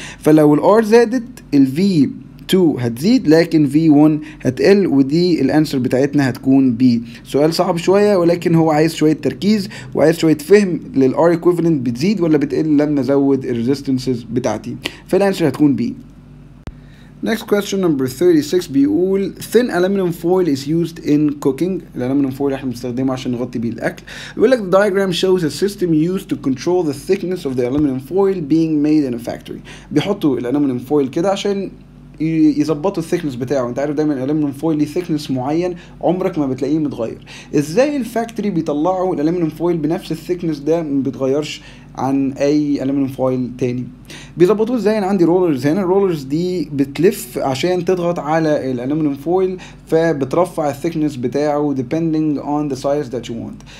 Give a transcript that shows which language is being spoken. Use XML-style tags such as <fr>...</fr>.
<ar>فلو الار زادت ال V2 هتزيد لكن V1 هتقل، ودي الانسر بتاعتنا هتكون B. سؤال صعب شويه ولكن هو عايز شويه تركيز وعايز شويه فهم للار equivalent بتزيد ولا بتقل لما ازود الريزيستنسز بتاعتي، فالانسر هتكون B.</ar> <en>Next question number 36</en> <ar>بيقول</ar> <en>thin aluminum foil is used in cooking.</en> <ar>الالومنيوم فويل احنا بنستخدمه عشان نغطي بيه الاكل. بيقول لك</ar> <en>the diagram shows a system used to control the thickness of the aluminum foil being made in a factory.</en> <ar>بيحطوا الالومنيوم فويل كده عشان يظبطوا الثيكنس بتاعه. انت عارف دايما الالومنيوم فويل ليه ثيكنس معين عمرك ما بتلاقيه متغير. ازاي الفاكتوري بيطلعوا الالومنيوم فويل بنفس الثيكنس ده ما بيتغيرش عن اي الومنيوم فويل تاني؟ بيظبطوه ازاي؟ انا عندي رولرز هنا، الرولرز دي بتلف عشان تضغط على الالومنيوم فويل فبترفع الثيكنس بتاعه</ar> <en>depending on the size that you want.</en>